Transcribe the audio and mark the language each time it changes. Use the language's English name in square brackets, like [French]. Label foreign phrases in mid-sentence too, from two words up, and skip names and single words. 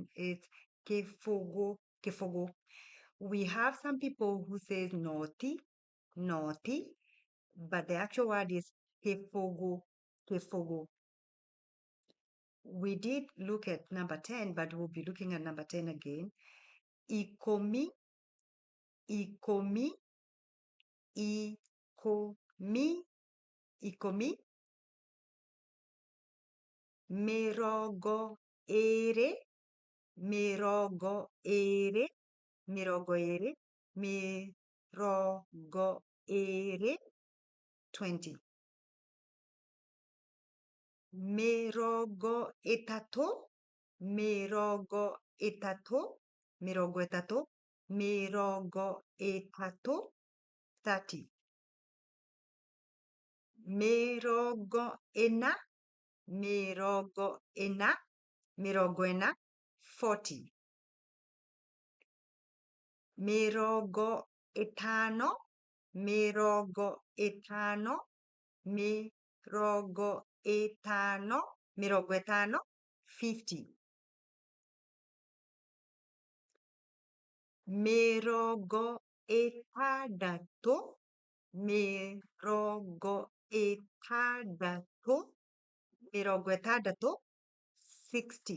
[English] It's [Gusii] kefogo, kefogo. [English] We have some people who says naughty, naughty, but the actual word is [Gusii] kefogo, kefogo. [English] We did look at number 10, but we'll be looking at number 10 again. [Gusii] Ikomi, ikomi, ikomi, ikomi. Mirogo ere, mirogo ere, mirogo ere, mirogo ere, 20. Mirogo etato, mirogo etato, mirogo etato, mirogo etato, 30. Mirogo ena, mirogo ena, mirogo ena, 40. Mirogo etano, mirogo etano, mirogo etano, mirogo etano, 50. Mirogo etadato, mirogo etadato, mirogo etadato, 60.